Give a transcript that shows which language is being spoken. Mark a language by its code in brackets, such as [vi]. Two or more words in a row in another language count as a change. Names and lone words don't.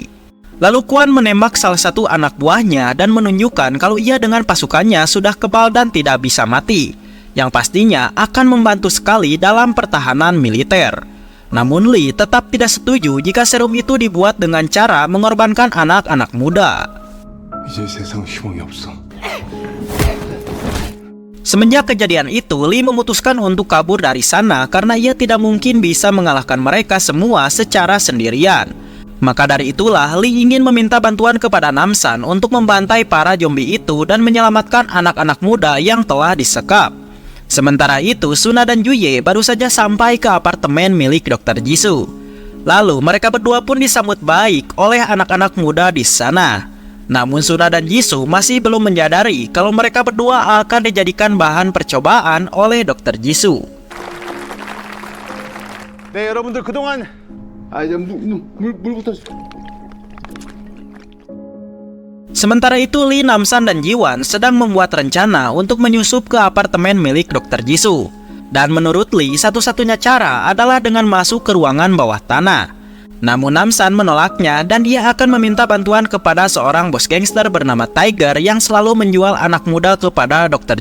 [id] Lalu Kwon menembak salah satu anak buahnya dan menunjukkan kalau ia dengan pasukannya sudah kebal dan tidak bisa mati, yang pastinya akan membantu sekali dalam pertahanan militer. Namun Lee tetap tidak setuju jika serum itu dibuat dengan cara mengorbankan anak-anak muda. [ko] 이제 세상 희망이 없어. [id] Semenjak kejadian itu, Lee memutuskan untuk kabur dari sana karena ia tidak mungkin bisa mengalahkan mereka semua secara sendirian. Maka dari itulah Lee ingin meminta bantuan kepada Namsan untuk membantai para zombie itu dan menyelamatkan anak-anak muda yang telah disekap. Sementara itu, Suna dan Juye baru saja sampai ke apartemen milik Dr. Jisoo. Lalu mereka berdua pun disambut baik oleh anak-anak muda di sana. Namun Suna dan Jisoo masih belum menyadari kalau mereka berdua akan dijadikan bahan percobaan oleh Dr. Jisoo. [ko] 네, 여러분들 그동안 이제 물부터. [id] Sementara itu, Lee, Namsan, dan Jiwan sedang membuat rencana untuk menyusup ke apartemen milik Dr. Jisoo. Dan menurut Lee, satu-satunya cara adalah dengan masuk ke ruangan bawah tanah. Namun Namsan menolaknya dan dia akan meminta bantuan kepada seorang bos gangster bernama Tiger yang selalu menjual anak muda kepada Dr.